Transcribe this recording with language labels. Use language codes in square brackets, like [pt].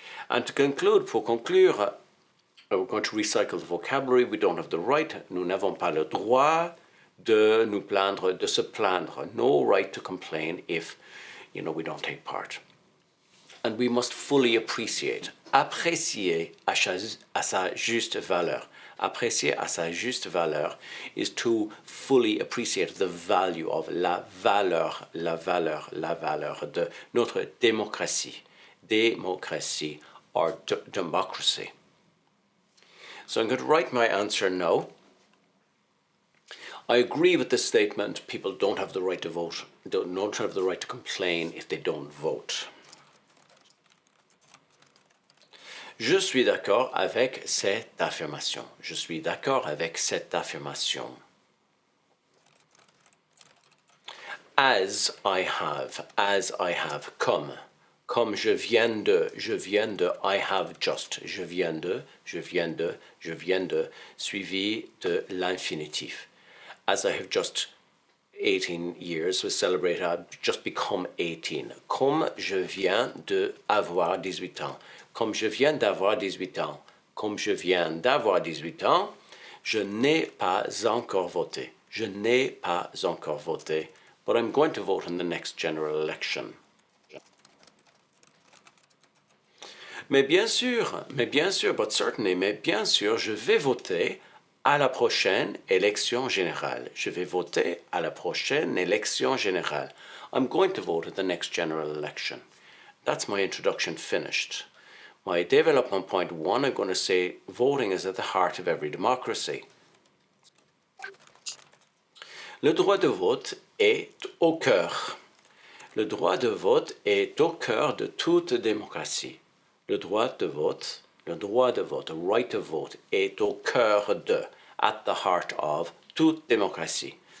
[en] And to conclude, [fr] pour conclure, [en] we're going to recycle the vocabulary. We don't have the right, [fr] nous n'avons pas le droit de nous plaindre, de se plaindre. [en] No right to complain if, we don't take part. And we must fully appreciate, [fr] apprécier à sa juste valeur. Apprécier à sa juste valeur [en] is to fully appreciate the value of [fr] la valeur de notre démocratie. Démocratie [en] or democracy. So I'm going to write my answer now. I agree with this statement. People don't have the right to vote, don't have the right to complain if they don't vote. [fr] Je suis d'accord avec cette affirmation. Je suis d'accord avec cette affirmation. [en] As I have, [fr] comme comme je viens de, [en] I have just, [fr] je viens de, je viens de, je viens de, suivi de l'infinitif. [en] As I have just 18 years was celebrated, I've just become 18. [fr] Comme je viens de avoir 18 ans. Comme je viens d'avoir 18 ans. Comme je viens d'avoir 18 ans, je n'ai pas encore voté. Je n'ai pas encore voté, [en] but I'm going to vote in the next general election. [fr] Mais bien sûr, [en] but certainly, [fr] mais bien sûr, je vais voter à la prochaine élection générale. Je vais voter à la prochaine élection générale. [en] I'm going to vote at the next general election. That's my introduction finished. My development point one, I'm going to say voting is at the heart of every democracy. [fr] Le droit de vote est au cœur. Le droit de vote est au cœur de toute démocratie. Le droit de vote, [en] a right to vote, [fr] est au cœur de, [en] at the heart of, [fr] toute démocratie.